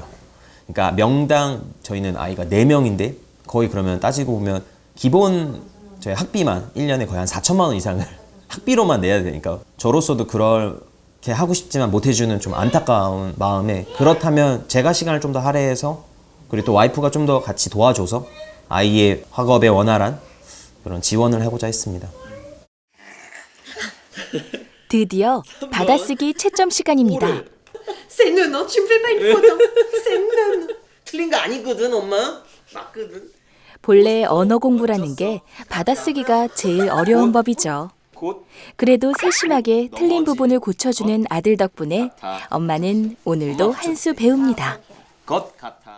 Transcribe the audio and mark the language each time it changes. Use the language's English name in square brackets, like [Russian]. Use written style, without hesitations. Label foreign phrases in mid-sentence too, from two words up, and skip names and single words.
[Korean] 그러니까 명당 저희는 아이가 4명인데 거의 그러면 따지고 보면 기본 저희 학비만 1년에 거의 한 4천만 원 이상을 학비로만 내야 되니까 저로서도 그렇게 하고 싶지만 못 해주는 좀 안타까운 마음에 그렇다면 제가 시간을 좀 더 할애해서 그리고 또 와이프가 좀 더 같이 도와줘서 아이의 학업에 원활한 그런 지원을 해보자 했습니다. 드디어 받아쓰기 채점 시간입니다. [French] C'est non, non, tu me fais pas une faute. Hein. C'est non. [Korean] 틀린 거 아니거든 엄마. 맞거든. 본래 언어 공부라는 게 받아쓰기가 제일 어려운 법이죠. 곧 그래도 세심하게 틀린 부분을 고쳐주는 아들 덕분에 엄마는 오늘도 한 수 배웁니다. 것 같아.